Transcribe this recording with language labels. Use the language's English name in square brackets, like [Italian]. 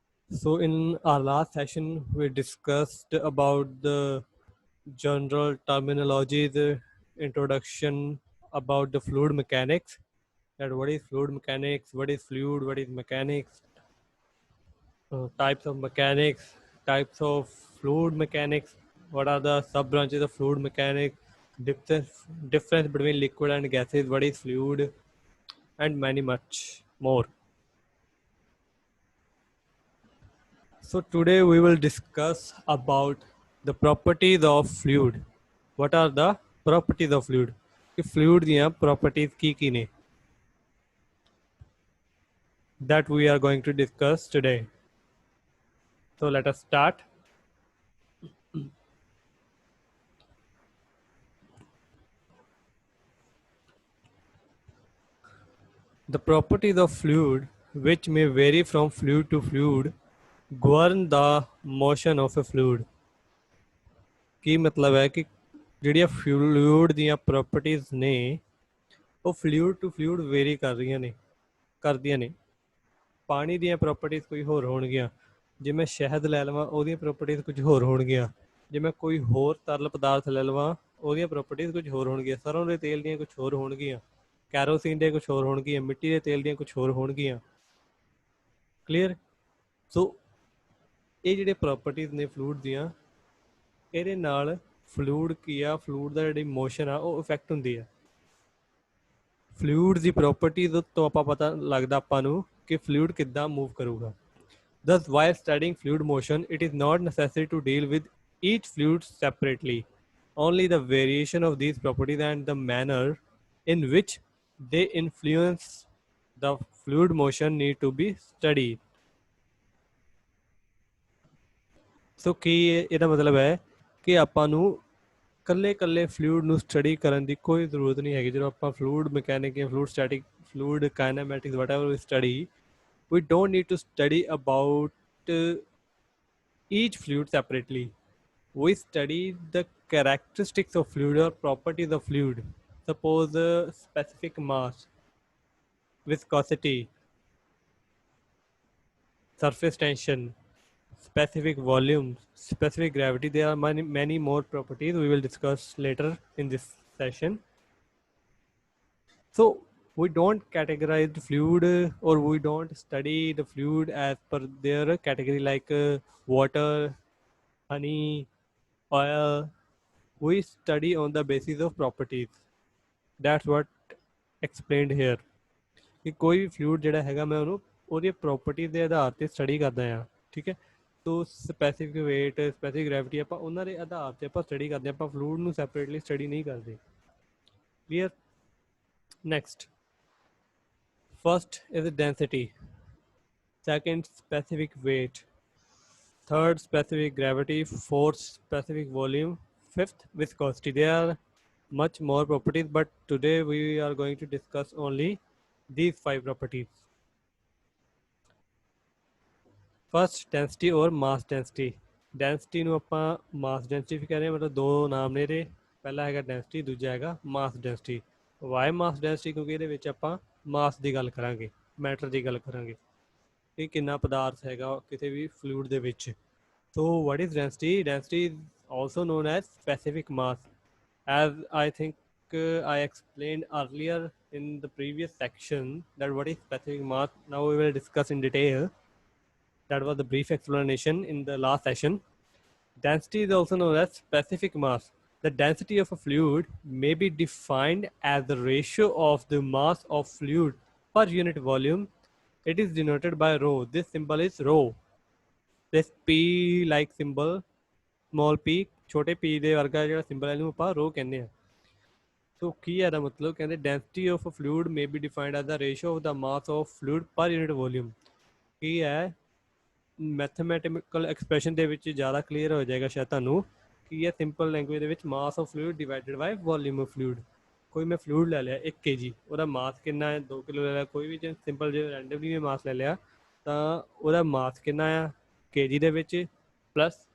[English] So in our last session, we discussed about the general terminology, the introduction about the fluid mechanics, that what is fluid mechanics, what is fluid, what is mechanics, types of mechanics, types of fluid mechanics, what are the sub branches of fluid mechanics, difference between liquid and gases, what is fluid, and many much more. So today we will discuss about the properties of fluid. What are the properties of fluid? [Punjabi] कि fluid दियाँ properties की ने? [English] That we are going to discuss today. So let us start. The properties of fluid, which may vary from fluid to fluid, govern the motion of a fluid. [Punjabi] ਕੀ ਮਤਲਬ ਹੈ ਕਿ ਜਿਹੜੀਆਂ fluid ਦੀਆਂ properties ਨੇ ਉਹ fluid to fluid very ਕਰਦੀਆਂ ਨੇ। ਪਾਣੀ ਦੀਆਂ ਪ੍ਰੋਪਰਟੀਜ਼ ਕੋਈ ਹੋਰ ਹੋਣਗੀਆਂ, ਜੇ ਮੈਂ ਸ਼ਹਿਦ ਲੈ ਲਵਾਂ ਉਹਦੀਆਂ ਪ੍ਰੋਪਰਟੀਜ਼ ਕੁਝ ਹੋਰ ਹੋਣਗੀਆਂ, ਜੇ ਮੈਂ ਕੋਈ ਹੋਰ ਤਰਲ ਪਦਾਰਥ ਲੈ ਲਵਾਂ ਉਹਦੀਆਂ ਪ੍ਰੋਪਰਟੀਜ਼ ਕੁਝ ਹੋਰ ਹੋਣਗੀਆਂ, ਸਰੋਂ ਦੇ ਤੇਲ ਦੀਆਂ ਕੁਝ ਹੋਰ ਹੋਣਗੀਆਂ, ਕੈਰੋਸੀਨ ਦੀਆਂ ਕੁਝ ਹੋਰ ਹੋਣਗੀਆਂ, ਮਿੱਟੀ ਦੇ ਤੇਲ ਦੀਆਂ ਕੁਝ ਹੋਰ ਹੋਣਗੀਆਂ। ਕਲੀਅਰ? ਸੋ ਇਹ ਜਿਹੜੇ ਪ੍ਰੋਪਰਟੀਜ਼ ਨੇ ਫਲੂਇਡ ਦੀਆਂ, ਇਹਦੇ ਨਾਲ ਫਲੂਇਡ ਕੀ ਆ, ਫਲੂਇਡ ਦਾ ਜਿਹੜੀ ਮੋਸ਼ਨ ਆ ਉਹ ਇਫੈਕਟ ਹੁੰਦੀ ਆ। ਫਲੂਇਡ ਦੀ ਪ੍ਰੋਪਰਟੀਜ਼ ਤੋਂ ਆਪਾਂ ਪਤਾ ਲੱਗਦਾ ਆਪਾਂ ਨੂੰ ਕਿ ਫਲੂਇਡ ਕਿੱਦਾਂ ਮੂਵ ਕਰੂਗਾ। [English] Thus, while studying fluid motion, it is not necessary to deal with each fluid separately. Only the variation of these properties and the manner in which they influence the fluid motion need to be studied. [Punjabi] So ਕੀ ਇਹਦਾ ਮਤਲਬ ਹੈ ਕਿ ਆਪਾਂ ਨੂੰ ਕੱਲੇ fluid ਨੂੰ study ਕਰਨ ਦੀ ਕੋਈ ਜ਼ਰੂਰਤ ਨਹੀਂ ਹੈਗੀ। ਜਦੋਂ ਆਪਾਂ ਫਲੂਇਡ ਮਕੈਨਿਕ ਜਾਂ fluid static, fluid ਕਾਇਨੈਮੈਟਿਕਸ, [English] whatever we study, we don't need to study about each fluid separately. We study the characteristics of fluid or properties of fluid. Suppose specific mass, viscosity, surface tension, specific volume, specific gravity. There are many more properties we will discuss later in this session. So we don't categorize the fluid or we don't study the fluid as per their category like water, honey, oil. We study on the basis of properties. That's what explained here. [Punjabi] कि कोई भी fluid ਜਿਹੜਾ ਹੈਗਾ ਮੈਂ ਉਹਨੂੰ ਉਹਦੀ properties ਦੇ ਆਧਾਰ ਤੇ study ਕਰਦਾ ਹਾਂ, ਠੀਕ ਹੈ। तो specific weight, specific gravity ਆਪਾਂ ਉਹਨਾਂ ਦੇ ਆਧਾਰ ਤੇ ਆਪਾਂ study ਕਰਦੇ ਹਾਂ, ਆਪਾਂ fluid ਨੂੰ separately study ਨਹੀਂ ਕਰਦੇ। [English] Clear? Next. First is density, second specific weight, third specific gravity, fourth specific volume, fifth viscosity. There are much more properties, but today we are going to discuss only these 5 properties. First, density or mass density. [Punjabi] Density ਨੂੰ ਆਪਾਂ mass density ਵੀ ਕਹਿੰਦੇ ਹਾਂ, ਮਤਲਬ ਦੋ ਨਾਮ ਨੇ ਇਹਦੇ, ਪਹਿਲਾ ਹੈਗਾ density, ਦੂਜਾ ਹੈਗਾ mass density. [English] Why mass density? [Punjabi] ਕਿਉਂਕਿ ਇਹਦੇ ਵਿੱਚ ਆਪਾਂ ਮਾਸ ਦੀ ਗੱਲ ਕਰਾਂਗੇ, ਮੈਟਰ ਦੀ ਗੱਲ ਕਰਾਂਗੇ ਕਿ ਕਿੰਨਾ ਪਦਾਰਥ ਹੈਗਾ ਕਿਸੇ ਵੀ ਫਲੂਇਡ ਦੇ ਵਿੱਚ। [English] So what is density? Density is also known as specific mass. As I think I explained earlier in the previous section that what is specific mass. Now we will discuss in detail. That was the brief explanation in the last session. Density is also known as specific mass. The density of a fluid may be defined as the ratio of the mass of fluid per unit volume. It is denoted by rho. This symbol is rho. This P like symbol, small p, [Punjabi] छोटे p ਦੇ ਵਰਗਾ ਜਿਹੜਾ symbol ਹੈ ਇਹਨੂੰ ਆਪਾਂ rho ਕਹਿੰਦੇ ਹਾਂ। So ਕੀ ਹੈ ਇਹਦਾ ਮਤਲਬ? [English] ਕਹਿੰਦੇ density of a fluid may be defined as the ratio of the mass of fluid per unit volume. [Punjabi] ਕੀ ਹੈ? ਮੈਥਮੈਟੀਕਲ ਐਕਸਪ੍ਰੈਸ਼ਨ ਦੇ ਵਿੱਚ ਜ਼ਿਆਦਾ ਕਲੀਅਰ ਹੋ ਜਾਏਗਾ ਸ਼ਾਇਦ ਤੁਹਾਨੂੰ ਕਿ ਇਹ ਸਿੰਪਲ ਲੈਂਗੁਏਜ ਦੇ ਵਿੱਚ [English] Mass of fluid divided by volume of fluid. [Punjabi] ਕੋਈ ਮੈਂ ਫਲੂਇਡ ਲੈ ਲਿਆ 1 kg, ਉਹਦਾ ਮਾਸ ਕਿੰਨਾ ਹੈ? 2 ਕਿਲੋ ਲੈ ਲਿਆ, ਕੋਈ ਵੀ ਜੇ ਸਿੰਪਲ ਜੇ ਰੈਂਡਮਲੀ ਵੀ ਮਾਸ ਲੈ ਲਿਆ ਤਾਂ ਉਹਦਾ ਮਾਸ ਕਿੰਨਾ ਆ kg ਦੇ ਵਿੱਚ ਪਲੱਸ